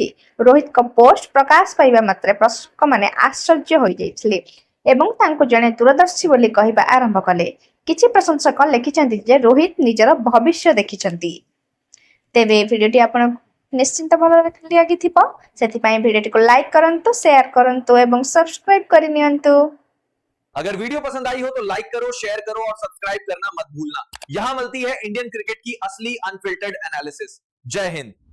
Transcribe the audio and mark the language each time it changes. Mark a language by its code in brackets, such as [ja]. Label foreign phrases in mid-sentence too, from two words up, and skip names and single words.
[or] ରୋହିତଙ୍କ ପୋଷ୍ଟ ପ୍ରକାଶ ପାଇବା ମାତ୍ରେ ପ୍ରଶଂସକମାନେ ଆଶ୍ଚର୍ଯ୍ୟ ହୋଇଯାଇଥିଲେ ଏବଂ ତାଙ୍କୁ ଜଣେ ଦୂରଦର୍ଶୀ ବୋଲି କହିବା ଆରମ୍ଭ କଲେ। କିଛି ପ୍ରଶଂସକ ଲେଖିଛନ୍ତି ଯେ ରୋହିତ ନିଜର ଭବିଷ୍ୟ ଦେଖିଛନ୍ତି। ତେବେ ଏହି ଭିଡିଓଟି ଆପଣଙ୍କୁ ନିଶ୍ଚିତ ଭଲ ଲାଗିଥିବ, ସେଥିପାଇଁ ଭିଡିଓଟିକୁ ଲାଇକ୍ କରନ୍ତୁ, ସେୟାର କରନ୍ତୁ ଏବଂ ସବସ୍କ୍ରାଇବ କରିନିଅନ୍ତୁ। [hi] अगर वीडियो पसंद आई हो तो लाइक करो, शेयर करो और सब्सक्राइब करना मत भूलना। यहां मिलती है [en] Indian cricket [hi] की असली [en] unfiltered analysis. [hi] जय हिंद।